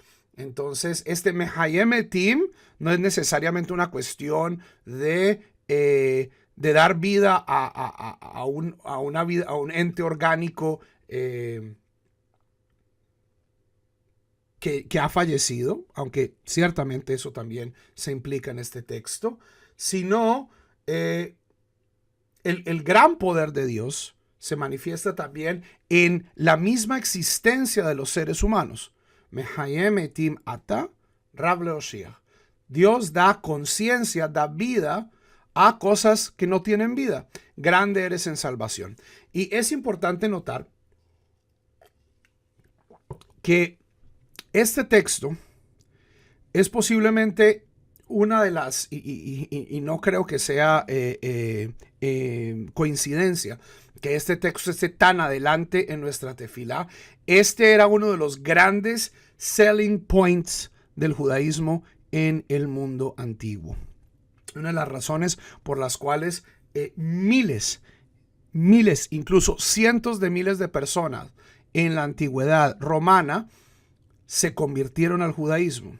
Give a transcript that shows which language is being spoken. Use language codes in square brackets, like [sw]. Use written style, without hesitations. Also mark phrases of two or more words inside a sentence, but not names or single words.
[es] Entonces, este [he] Mehayem Etim [es] no es necesariamente una cuestión de dar vida a un ente orgánico que ha fallecido, aunque ciertamente eso también se implica en este texto, sino el gran poder de Dios se manifiesta también en la misma existencia de los seres humanos. [he] Mehayem etim ata Rav leoshia. [es] Dios da conciencia, da vida a cosas que no tienen vida. Grande eres en salvación. Y es importante notar que este texto es posiblemente una de las, y no creo que sea coincidencia, que este texto esté tan adelante en nuestra tefilá. Este era uno de los grandes [en] selling points [es] del judaísmo en el mundo antiguo. Una de las razones por las cuales miles, incluso cientos de miles de personas en la antigüedad romana se convirtieron al judaísmo.